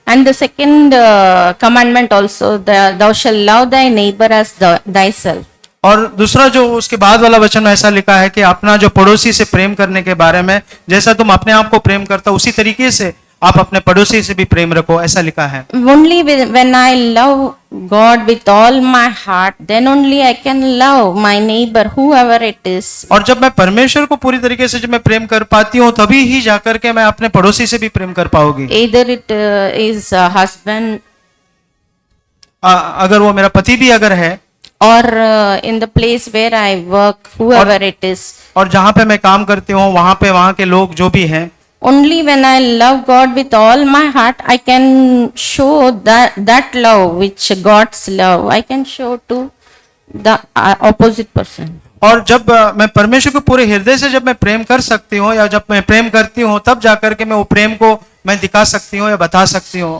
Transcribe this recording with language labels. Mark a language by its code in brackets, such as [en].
[en] And the second commandment also, thou shalt love thy neighbor as thyself. [hi] और दूसरा जो उसके बाद वाला वचन में ऐसा लिखा है कि अपना जो पड़ोसी से प्रेम करने के बारे में, जैसा तुम अपने आप को प्रेम करता उसी तरीके से आप अपने पड़ोसी से भी प्रेम रखो, ऐसा लिखा है। [en] Only when I love God with all my heart, then only I can love my neighbor, whoever it is. [hi] और जब मैं परमेश्वर को पूरी तरीके से जब मैं प्रेम कर पाती हूँ, तभी ही जाकर के मैं अपने पड़ोसी से भी प्रेम कर पाऊंगी। [en] Either it is a husband [hi] अगर वो मेरा पति भी अगर है, [en] or in the place where I work, whoever it is. [hi] और जहाँ पे मैं काम करती हूँ वहाँ के लोग जो भी हैं, [en] Only when I love God with all my heart, I can show that love which God's love, I can show to the opposite person. [hi] और जब मैं परमेश्वर को पूरे हृदय से जब मैं प्रेम कर सकती हूँ, या जब मैं प्रेम करती हूँ, तब जाकर के मैं वो प्रेम को मैं दिखा सकती हूँ या बता सकती हूँ।